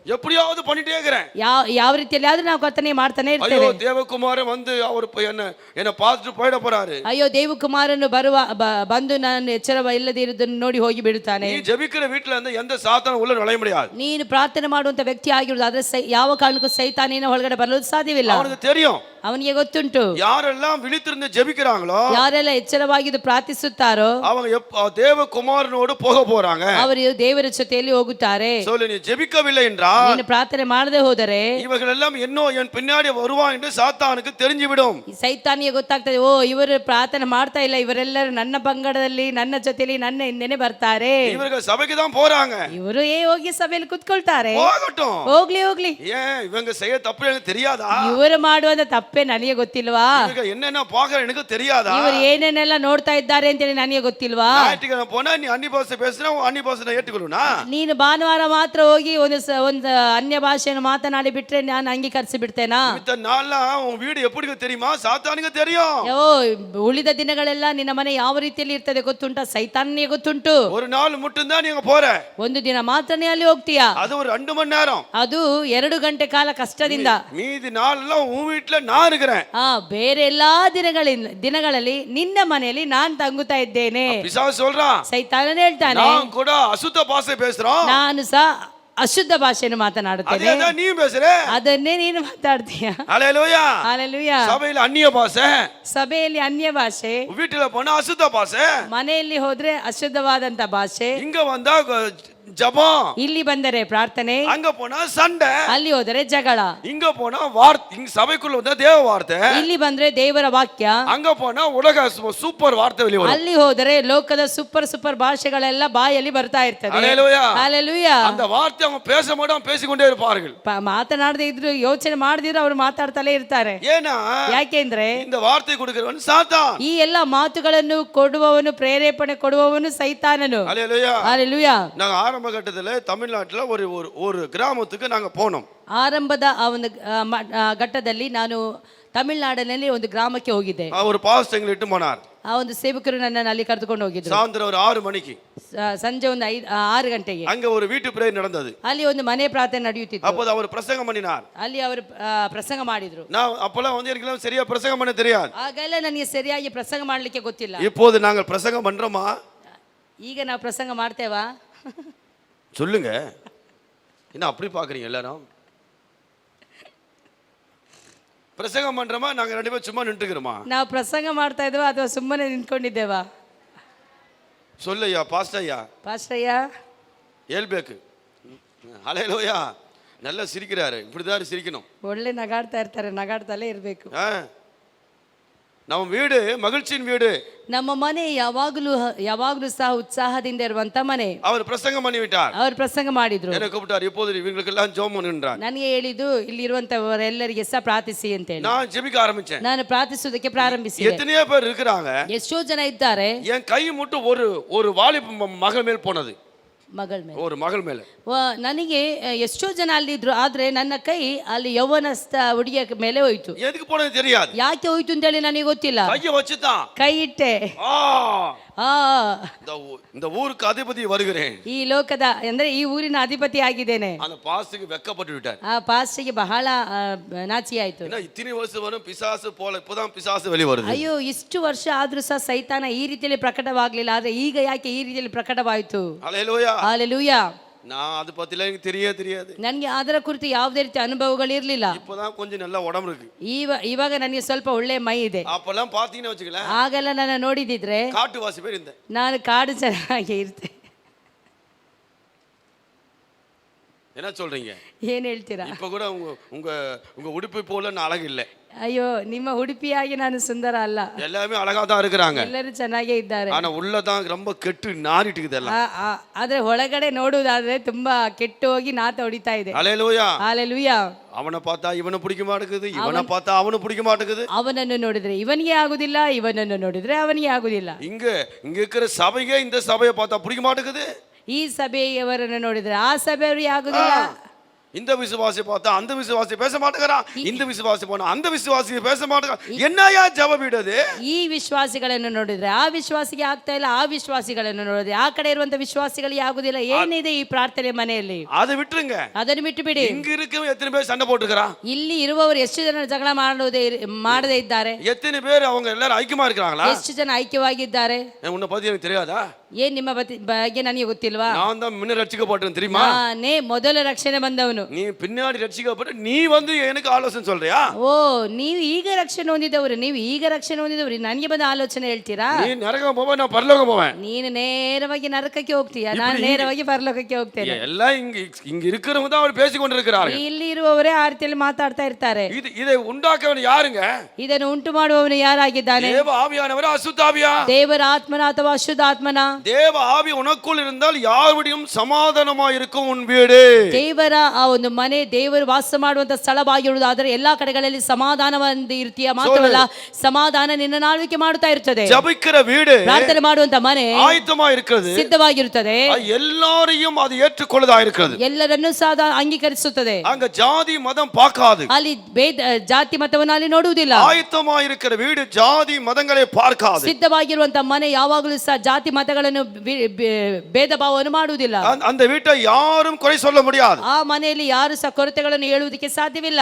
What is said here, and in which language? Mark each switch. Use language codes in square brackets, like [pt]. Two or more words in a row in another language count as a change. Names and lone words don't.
[ta] எப்படியாவது பண்ணிட்டே இருக்கிறேன். [kn] ಯಾವ ರೀತಿಯಲ್ಲಿ ಆದ್ರೂ ನಾವು ಕರ್ತನೆ ಮಾಡ್ತಾನೆ [ta] ஐயோ, [kn] ಇರ್ತೇವೆ. [ta] தேவகுமாரன் வந்து அவர் என்ன பார்த்துட்டு போயிட போறாரு. [kn] ಅಯ್ಯೋ, ದೇವಕುಮಾರನು ಬಂದು ನಾನು ಎಚ್ಚರ ಇಲ್ಲದೆ ಇರುವುದನ್ನು ನೋಡಿ ಹೋಗಿ ಬಿಡುತ್ತಾನೆ. [ta] நீ ஜெபிக்கிற வீட்ல இருந்து எந்த சாத்தானும் உள்ள நுழைய முடியாது. [kn] ನೀನು ಪ್ರಾರ್ಥನೆ ಮಾಡುವಂತ ವ್ಯಕ್ತಿ ಆಗಿರುವುದಾದ್ರೆ ಯಾವ ಕಾರಣಕ್ಕೂ ಸೈತಾನಿನ ಒಳಗಡೆ ಬರಲು ಸಾಧ್ಯವಿಲ್ಲ. [ta] அவனுக்கு தெரியும். [kn] ಅವನಿಗೆ ಗೊತ್ತುಂಟು, [ta] யாரெல்லாம் விழித்திருந்து ஜெபிக்கிறாங்களோ, [kn] ಯಾರೆಲ್ಲ ಎಚ್ಚರವಾಗಿದ್ದು ಪ್ರಾರ್ಥಿಸುತ್ತಾರೋ [ta] அவங்க தேவகுமாரனோடு போக போறாங்க. [kn] ಅವರು ದೇವರ ಜೊತೆಯಲ್ಲಿ ಹೋಗುತ್ತಾರೆ. [ta] சொல்லு, நீ ஜெபிக்கவில்லை என்றால், [kn] ನೀನು ಪ್ರಾರ್ಥನೆ ಮಾಡದೆ ಹೋದರೆ [ta] இவர்கள் எல்லாம் என் பின்னாடி வருவான் என்று சாத்தானுக்கு தெரிஞ்சுவிடும். [kn] ಸೈತಾನಿಗೆ ಗೊತ್ತಾಗ್ತದೆ, ಓ ಇವರು ಪ್ರಾರ್ಥನೆ ಮಾಡ್ತಾ ಇಲ್ಲ, ಇವರೆಲ್ಲರೂ ನನ್ನ ಪಂಗಡದಲ್ಲಿ ನನ್ನ ಜೊತೆಲಿ ನನ್ನ ಹಿಂದೆನೆ ಬರ್ತಾರೆ, [ta] இவர்கள் சபைக்கு தான் போறாங்க, [kn] ಇವರು ಹೋಗಿ ಸಭೆಯಲ್ಲಿ ಕುತ್ಕೊಳ್ತಾರೆ, [ta] போகட்டும், [kn] ಹೋಗ್ಲಿ. [ta] ஏன் இவங்க செய்ய தப்பு எனக்கு தெரியாதா? [kn] ಇವರು ಮಾಡುವಂತ ತಪ್ಪೇ ನನಗೆ ಗೊತ್ತಿಲ್ವಾ? [ta] இவங்க என்னென்ன பாக்குற எனக்கு தெரியாதா? [kn] ಇವರು ಏನೇನೆಲ್ಲ ನೋಡ್ತಾ ಇದ್ದಾರೆ ಅಂತೇಳಿ ನನಗೆ ಗೊತ್ತಿಲ್ವಾ? [ta] ஞாயிற்றுக்கிழமை போனா நீ அந்நிய பாஷை பேசுனா அந்நிய பாஷை ஏற்றுக்கொள்ளுனா? [kn] ನೀನು ಭಾನುವಾರ ಮಾತ್ರ ಹೋಗಿ ಒಂದು ಅನ್ಯ ಭಾಷೆಯನ್ನು ಮಾತನಾಡಿ ಬಿಟ್ರೆ ನಾನು ಅಂಗೀಕರಿಸಿ ಬಿಡ್ತೇನಾ? [ta] மித்த நாள்ல உன் வீடு எப்படி தெரியுமா? சாத்தானுக்கு தெரியும். [kn] ಓ, ಉಳಿದ ದಿನಗಳೆಲ್ಲ ನಿನ್ನ ಮನೆ ಯಾವ ರೀತಿಯಲ್ಲಿ ಇರ್ತದೆ ಗೊತ್ತುಂಟಾ? ಸೈತಾನಿಗೆ ಗೊತ್ತುಂಟು. [ta] ஒரு நாள் மட்டும் தான் நீங்க போற. [kn] ಒಂದು ದಿನ ಮಾತ್ರನೇ ಅಲ್ಲಿ ಹೋಗ್ತೀಯಾ, [ta] அது ஒரு 2 மணி நேரம், [kn] ಅದು 2 ಗಂಟೆ ಕಾಲ ಕಷ್ಟದಿಂದ. [ta] மீதி நாளெல்லாம் உன் வீட்டுல நான் இருக்கிறேன். [kn] ಬೇರೆ ಎಲ್ಲಾ ದಿನಗಳಲ್ಲಿ ನಿನ್ನ ಮನೆಯಲ್ಲಿ ನಾನ್ ತಂಗುತ್ತಾ ಇದ್ದೇನೆ. [ta] பிசாசு சொல்றான், [kn] ಸೈತಾನನೇ ಹೇಳ್ತಾನೆ, [ta] நான் கூட அசுத்த பாஷை பேசுறோம், [kn] ನಾನು ಸಹ ಅಶುದ್ಧ ಭಾಷೆಯನ್ನು ಮಾತನಾಡುತ್ತೇನೆ. [ta] அதேதான் நீ பேசுற. [kn] ಅದನ್ನೇ ನೀನು ಮಾತಾಡ್ತೀಯ. [ta] ஹalleluya. [kn] ಹalleluya. [ta] சபையில அந்நிய பாஷை, [kn] ಸಭೆಯಲ್ಲಿ ಅನ್ಯ ಭಾಷೆ, [ta] வீட்டுல போனா அசுத்த பாஷை, [kn] ಮನೆಯಲ್ಲಿ ಹೋದ್ರೆ ಅಶುದ್ಧವಾದಂತ ಭಾಷೆ, [ta] இங்க வந்தா ஜெபம், [kn] ಇಲ್ಲಿ ಬಂದರೆ ಪ್ರಾರ್ಥನೆ, [ta] அங்க போனா சண்டை, [kn] ಅಲ್ಲಿ ಹೋದರೆ ಜಗಳ, [ta] இங்க போனா வார்த்தை, இங்க சபைக்குள்ள வந்தா தேவ வார்த்தை, [kn] ಇಲ್ಲಿ ಬಂದ್ರೆ ದೇವರ ವಾಕ್ಯ, [ta] அங்க போனா உலக சூப்பர் வார்த்தை வெளிய வரும். [kn] ಅಲ್ಲಿ ಹೋದರೆ ಲೋಕದ ಸೂಪರ್ ಭಾಷೆಗಳೆಲ್ಲ ಬಾಯಲ್ಲಿ ಬರ್ತಾ ಇರ್ತದೆ. [ta] ஹalleluya. [kn] ಹalleluya. [ta] அந்த வார்த்தை அவங்க பேச மாட்டாங்க, பேசிக்கொண்டே இருப்பார்கள். [kn] ಮಾತನಾಡದೇ ಇದ್ರು, ಯೋಚನೆ ಮಾಡದಿದ್ರು ಅವರು ಮಾತಾಡ್ತಲೇ ಇರ್ತಾರೆ. [ta] ஏனா [kn] ಯಾಕೆಂದ್ರೆ [ta] இந்த வார்த்தை கொடுக்கிறவன் சாத்தான். [kn] ಈ ಎಲ್ಲ ಮಾತುಗಳನ್ನು ಕೊಡುವವನು, ಪ್ರೇರೇಪಣೆ ಕೊಡುವವನು ಸೈತಾನನು. [ta] ஹalleluya. [kn] ಹalleluya. [ta] நாங்க ஆரம்ப கட்டத்துல தமிழ்நாட்டுல ஒரு கிராமத்துக்கு நாங்க போனோம். [kn] ಆರಂಭದ ಆ ಒಂದು ಘಟ್ಟದಲ್ಲಿ ನಾನು ತಮಿಳುನಾಡಿನಲ್ಲಿ ಒಂದು ಗ್ರಾಮಕ್ಕೆ ಹೋಗಿದ್ದೆ. [ta] ஒரு பாஸ்டர் எங்களை இட்டு போனார். [kn] ಆ ಒಂದು ಸೇವಕರು ನನ್ನನ್ನು ಅಲ್ಲಿ ಕರೆದುಕೊಂಡು ಹೋಗಿದ್ರು. [ta] சாயந்தரம் ஒரு 6 மணிக்கு, [kn] ಸಂಜೆ ಒಂದು 6 ಗಂಟೆಗೆ [ta] அங்க ஒரு வீட்டு பிரேயர் நடந்தது. [kn] ಅಲ್ಲಿ ಒಂದು ಮನೆ ಪ್ರಾರ್ಥನೆ ನಡೆಯುತ್ತಿತ್ತು. [ta] அப்போது அவர் பிரசங்கம் பண்ணினார். [kn] ಅಲ್ಲಿ ಅವರು ಪ್ರಸಂಗ ಮಾಡಿದ್ರು. [ta] நான் அப்பலாம் வந்து எனக்கு சரியா பிரசங்கம் பண்ண தெரியாது. [kn] ಆಗೆಲ್ಲ ನನಗೆ ಸರಿಯಾಗಿ ಪ್ರಸಂಗ ಮಾಡಲಿಕ್ಕೆ ಗೊತ್ತಿಲ್ಲ. [ta] இப்போது நாங்கள் பிரசங்கம் பண்றோமா? [kn] ಈಗ ನಾವು ಪ್ರಸಂಗ ಮಾಡ್ತೇವಾ? [ta] சொல்லுங்க. என்ன அப்படி பாக்குறீங்க எல்லாரும்? பிரசங்கம் பண்றோமா? நாங்க ரெண்டு பேரும் சும்மா நின்றுக்கிறோமா? [kn] ನಾವು ಪ್ರಸಂಗ ಮಾಡ್ತಾ ಇದ್ದೇವಾ ಅಥವಾ ಸುಮ್ಮನೆ ನಿಂತ್ಕೊಂಡಿದ್ದೇವಾ? [ta] சொல்லையா பாஸ்டர்யா. [kn] ಪಾಸ್ಟಯ್ಯ [ta] ஏல்பேக்கு. ஹalleluya. நல்லா சிரிக்கிறாரு. இப்படிதான் சிரிக்கணும். [kn] ಒಳ್ಳೆ ನಗಾಡ್ತಾ ಇರ್ತಾರೆ, ನಗಾಡ್ತಲೇ ಇರಬೇಕು. [ta] நம்ம வீடு மகிழ்ச்சியின் வீடு. [kn] ನಮ್ಮ ಮನೆ ಯಾವಾಗಲೂ ಸಹ ಉತ್ಸಾಹದಿಂದ ಇರುವಂತ ಮನೆ. [ta] அவர் பிரசங்கம் பண்ணி விட்டார். [kn] ಅವರು ಪ್ರಸಂಗ ಮಾಡಿದ್ರು. [ta] என்ன கூப்பிட்டார், இப்போது இவங்களுக்கெல்லாம் ஜெபம் பண்ணுன்றார். [kn] ನನಗೆ ಹೇಳಿದ್ದು ಇಲ್ಲಿ ಇರುವಂತವರೆಲ್ಲರಿಗೆ ಸಹ ಪ್ರಾರ್ಥಿಸಿ ಅಂತ ಹೇಳಿ. [ta] நான் ஜெபிக்க ஆரம்பிச்சேன். [kn] ನಾನು ಪ್ರಾರ್ಥಿಸುವುದಕ್ಕೆ ಪ್ರಾರಂಭಿಸಿದೆ. [ta] எத்தனையோ பேர் இருக்காங்க. [kn] ಎಷ್ಟೋ ಜನ ಇದ್ದಾರೆ. [ta] என் கை மட்டும் ஒரு வாலிப மகள் மேல் போனது. [kn] ಮಗಳ ಮೇಲೆ, [ta] ஒரு மகள் மேல. [kn] ನನಗೆ ಎಷ್ಟೋ ಜನ ಅಲ್ಲಿದ್ರು, ಆದ್ರೆ ನನ್ನ ಕೈ ಅಲ್ಲಿ ಯೌವನಸ್ಥ ಹುಡುಗಿಯ ಮೇಲೆ ಹೋಯ್ತು. [ta] எதுக்கு போனது தெரியாது. [kn] ಯಾಕೆ ಹೋಯ್ತು ಅಂತ ಹೇಳಿ ನನಗೆ ಗೊತ್ತಿಲ್ಲ. [ta] கையை வச்சுதான் [kn] ಕೈ ಇಟ್ಟೆ. [ta] இந்த ஊருக்கு அதிபதி வருகிறேன். [kn] ಈ ಲೋಕದ ಅಂದ್ರೆ ಈ ಊರಿನ ಅಧಿಪತಿ ಆಗಿದ್ದೇನೆ. [ta] அந்த பாஸ்டருக்கு வெக்கப்பட்டு விட்டார். [kn] ಆ ಪಾಸ್ಟಿಗೆ ಬಹಳ ನಾಚಿ ಆಯ್ತು. [ta] என்ன இத்தனை வருஷம் வரும் பிசாசு போல இப்போதான் பிசாசு வெளிய வருது. [kn] ಅಯ್ಯೋ, ಇಷ್ಟು ವರ್ಷ ಆದ್ರೂ ಸಹ ಸೈತಾನ ಈ ರೀತಿಯಲ್ಲಿ ಪ್ರಕಟವಾಗ್ಲಿಲ್ಲ, ಆದ್ರೆ ಈಗ ಯಾಕೆ ಈ ರೀತಿಯಲ್ಲಿ ಪ್ರಕಟವಾಯಿತು? [ta] ஹalleluya. [kn] ಹalleluya. [ta] நான் அது பத்தில எனக்கு தெரியாது. [kn] ನನಗೆ ಅದರ ಕುರಿತು ಯಾವುದೇ ರೀತಿ ಅನುಭವಗಳಿರಲಿಲ್ಲ. [ta] இப்போதான் கொஞ்சம் நல்ல உடம்பு இருக்கு. [kn] ಇವಾಗ ನನಗೆ ಸ್ವಲ್ಪ ಒಳ್ಳೆ ಮೈ ಇದೆ. [ta] அப்பெல்லாம் பாத்தீங்கன்னா வச்சுக்கல, [kn] ಆಗೆಲ್ಲ ನನ್ನ ನೋಡಿದಿದ್ರೆ [ta] காட்டுவாசி பேர் இந்த [kn] ನಾನು ಕಾಡು ಚೆನ್ನಾಗಿ ಇರ್ತೆ. [ta] என்ன சொல்றீங்க? [kn] ಏನ್ ಹೇಳ್ತೀರಾ? [ta] இப்ப கூட உங்க உடுப்பு போல நான் அழகு இல்லை. [kn] ಅಯ್ಯೋ, ನಿಮ್ಮ ಉಡುಪಿಯಾಗಿ ನಾನು ಸುಂದರ ಅಲ್ಲ. [ta] எல்லாமே அழகா தான் இருக்கிறாங்க. [kn] ಎಲ್ಲರೂ ಚೆನ್ನಾಗೇ ಇದ್ದಾರೆ. [ta] ஆனா உள்ளதான் ரொம்ப கெட்டு நாறிட்டு இருக்குது எல்லாம். [kn] ಆದ್ರೆ ಒಳಗಡೆ ನೋಡುವುದಾದ್ರೆ ತುಂಬಾ ಕೆಟ್ಟು ಹೋಗಿ ನಾತ ಹೊಡಿತಾ ಇದೆ. [ta] ஹalleluya. [kn] ಹalleluya. [ta] அவனை பார்த்தா இவனை பிடிக்க மாட்டேங்குது, இவனை பார்த்தா அவனை பிடிக்க மாட்டேங்குது. [kn] ಅವನನ್ನು ನೋಡಿದ್ರೆ ಇವನಿಗೆ ಆಗುದಿಲ್ಲ, ಇವನನ್ನು ನೋಡಿದ್ರೆ ಅವನಿಗೆ ಆಗುದಿಲ್ಲ. [ta] இங்க இருக்கிற சபையே இந்த சபையை பார்த்தா பிடிக்க மாட்டேங்குது. [kn] ಈ ಸಭೆಯವರನ್ನು ನೋಡಿದ್ರೆ ಆ ಸಭೆಯವರಿಗೆ ಆಗುದಿಲ್ಲ. [ta] இந்த விசுவாசி பார்த்தா அந்த விசுவாசி பேச மாட்டேங்கிறான், இந்த விசுவாசி போனா அந்த விசுவாசி பேச மாட்டேங்கிறான். என்னையா ஜெப வீடு? [kn] ಈ ವಿಶ್ವಾಸಿಗಳನ್ನು ನೋಡಿದ್ರೆ ಆ ವಿಶ್ವಾಸಿಗೆ ಆಗ್ತಾ ಇಲ್ಲ, ಆ ವಿಶ್ವಾಸಿಗಳನ್ನು ನೋಡಿದ್ರೆ ಆ ಕಡೆ ಇರುವಂತ ವಿಶ್ವಾಸಿಗಳಿಗೆ ಆಗುದಿಲ್ಲ. ಏನಿದೆ ಈ ಪ್ರಾರ್ಥನೆ ಮನೆಯಲ್ಲಿ? [ta] அதை விட்டுருங்க. [kn] ಅದನ್ನು ಬಿಟ್ಟು ಬಿಡಿ. [ta] இங்க இருக்கவங்க எத்தனை பேர் சண்டை போட்டுக்கிறான்? [kn] ಇಲ್ಲಿ ಇರುವವರು ಎಷ್ಟು ಜನ ಜಗಳ ಮಾಡದೇ ಇದ್ದಾರೆ? [ta] எத்தனை பேர் அவங்க எல்லாரும் ஐக்கியமா இருக்கிறாங்களா? [kn] ಎಷ್ಟು ಜನ ಐಕ್ಯವಾಗಿದ್ದಾರೆ? [ta] உன்னை பத்தி எனக்கு தெரியாதா? [kn] ಏನ್ ನಿಮ್ಮ ಬಗ್ಗೆ ನನಗೆ ಗೊತ್ತಿಲ್ವಾ? [ta] நான் தான் முன்ன ரட்சிக்கப்பட்டேன் தெரியுமா? [kn] ನಾನೇ ಮೊದಲ ರಕ್ಷಣೆ ಬಂದವನು. [ta] நீ பின்னாடி ரட்சிக்கப்பட்டு நீ வந்து எனக்கு ஆலோசனை சொல்றியா? [kn] ಓ, ನೀವು ಈಗ ರಕ್ಷಣೆ ಹೊಂದಿದವರು, ನನಗೆ ಬಂದ ಆಲೋಚನೆ ಹೇಳ್ತೀರಾ? [ta] நீ ನರಕ போவ, நான் பரலோகம் போவேன். [kn] ನೀನು ನೇರವಾಗಿ ನರಕಕ್ಕೆ ಹೋಗ್ತೀಯಾ, ನಾನು ನೇರವಾಗಿ ಪರಲೋಕಕ್ಕೆ ಹೋಗ್ತೇನೆ. [ta] எல்லாம் இங்க இருக்கிறவங்க தான் அவர் பேசிக் கொண்டிருக்கிறார்கள். [kn] ಇಲ್ಲಿ ಇರುವವರೇ ಆ ರೀತಿಯಲ್ಲಿ ಮಾತಾಡ್ತಾ ಇರ್ತಾರೆ. [ta] இதை உண்டாக்கவன் யாருங்க? [kn] ಇದನ್ನು ಉಂಟು ಮಾಡುವವನು ಯಾರಾಗಿದ್ದಾನೆ? [ta] தேவ ஆவியானவர், அசுத்த ஆவியா? [kn] ದೇವರ ಆತ್ಮನ ಅಥವಾ ಅಶುದ್ಧ ಆತ್ಮನ? [ta] தேவ ஆவி உனக்குள் இருந்தால் யாருடையும் சமாதானமா இருக்கும் உன் வீடு. [kn] ದೇವರ ಆ ಒಂದು ಮನೆ ದೇವರು ವಾಸ ಮಾಡುವಂತ ಸ್ಥಳವಾಗಿರುವುದಾದರೆ ಎಲ್ಲಾ ಕಡೆಗಳಲ್ಲಿ ಸಮಾಧಾನವಾಗಿ ಇರ್ತೀಯ. ಮಾತ್ರವಲ್ಲ, ಸಮಾಧಾನ ನಿನ್ನ ಆಳ್ವಿಕೆ ಮಾಡುತ್ತಾ ಇರ್ತದೆ. [ta] ஜெபிக்கிற வீடு, [kn] ಪ್ರಾರ್ಥನೆ ಮಾಡುವಂತ ಮನೆ [ta] ஆயத்தமா இருக்கிறது, [kn] ಸಿದ್ಧವಾಗಿರುತ್ತದೆ. [ta] எல்லாரையும் அது ஏற்றுக்கொள்ளதா இருக்கிறது, [kn] ಎಲ್ಲರನ್ನೂ ಸಹ ಅಂಗೀಕರಿಸುತ್ತದೆ. [ta] அங்க ஜாதி மதம் பார்க்காது. [kn] ಅಲ್ಲಿ ಜಾತಿ ಮತವನ್ನು ಅಲ್ಲಿ ನೋಡುವುದಿಲ್ಲ. [ta] ஆயத்தமா இருக்கிற வீடு ஜாதி மதங்களை பார்க்காது. [kn] ಸಿದ್ಧವಾಗಿರುವಂತ ಮನೆ ಯಾವಾಗಲೂ ಸಹ ಜಾತಿ ಮತಗಳನ್ನು ಕೊರತೆಗಳನ್ನು ಭೇದ ಭಾವವನ್ನು ಮಾಡುವುದಿಲ್ಲ. [ta] அந்த வீட்டை யாரும் குறை சொல்ல முடியாது. [kn] ಆ ಮನೆಯಲ್ಲಿ ಯಾರು ಸಹ ಕೊರತೆಗಳನ್ನು ಹೇಳುವುದಕ್ಕೆ ಸಾಧ್ಯವಿಲ್ಲ.